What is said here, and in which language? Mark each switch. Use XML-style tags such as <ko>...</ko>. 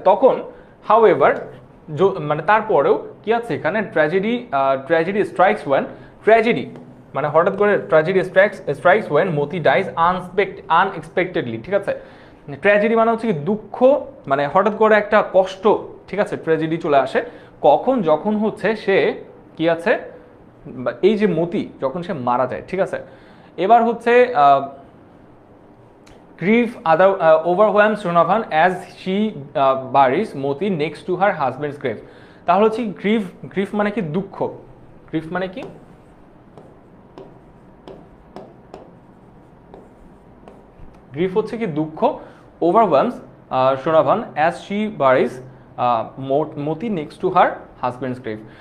<bn>তখন হাউএভার মানে তারপরেও কি আছে এখানে,</bn> <en>tragedy strikes when, tragedy মানে হঠাৎ করে tragedy strikes when Moti dies unexpectedly,</en> <bn>ঠিক আছে। ট্র্যাজেডি মানে হচ্ছে কি দুঃখ, মানে হঠাৎ করে একটা কষ্ট, ঠিক আছে, ট্র্যাজেডি চলে আসে কখন, যখন হচ্ছে সে কি আছে এই যে মতি যখন সে মারা যায়, ঠিক আছে। এবার হচ্ছে</bn> <en>grief overwhelms Donovan as she buries Moti next to her husband's grave.</en> <bn>তাহলে হচ্ছে গ্রিফ মানে কি দুঃখ, গ্রিফ মানে কি গ্রিফ হচ্ছে কি দুঃখ,</bn> <en>Overwhelms Donovan as she buries Moti next to her husband's grave.</en>